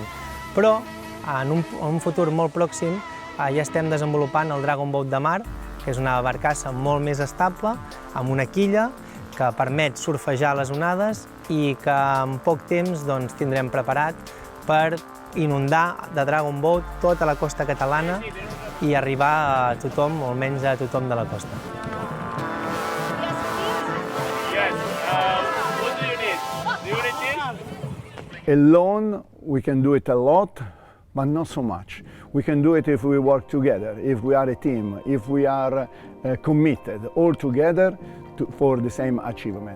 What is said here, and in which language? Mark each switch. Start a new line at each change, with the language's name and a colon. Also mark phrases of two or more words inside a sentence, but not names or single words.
Catalan: Però en un futur molt pròxim ja estem desenvolupant el Dragon Boat de mar, que és una barcassa molt més estable, amb una quilla que permet surfejar les onades i que en poc temps tindrem preparat per inundar de Dragon Boat tota la costa catalana i arribar a tothom, o almenys a tothom de la costa.
English: Alone, we can do it a lot, but not so much. We can do it if we work together, if we are a team, if we are committed all together for the same achievement.